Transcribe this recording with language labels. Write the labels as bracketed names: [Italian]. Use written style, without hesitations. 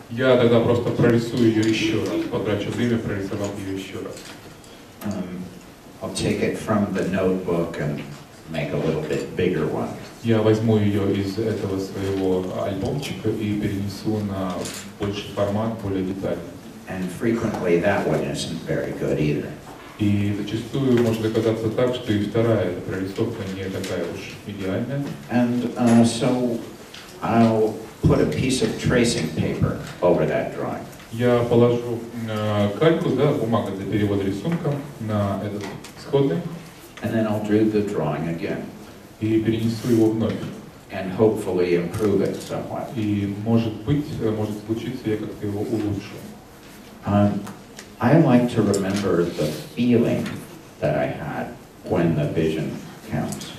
[Russian] Я тогда просто прорисую ее еще раз, потрачу время, прорисовав ее еще раз. [English] I'll take it from the notebook and make a little bit bigger one. [Russian] Я возьму ее из этого своего альбомчика и перенесу на больший формат, более детальный. [English] And frequently that one isn't very good either. [Russian] И зачастую может оказаться так, что и вторая эта прорисовка не такая уж идеальная. [English] And so I'll put a piece of tracing paper over that drawing. [Russian] Я положу кальку, да, бумага для перевода рисунка на этот исходный. [English] And then I'll do the drawing again. [Russian] И перенесу его вновь. [English] And hopefully improve it somewhat. [Russian] И может случиться, я как-то его улучшу. [English] I like to remember the feeling that I had when the vision comes.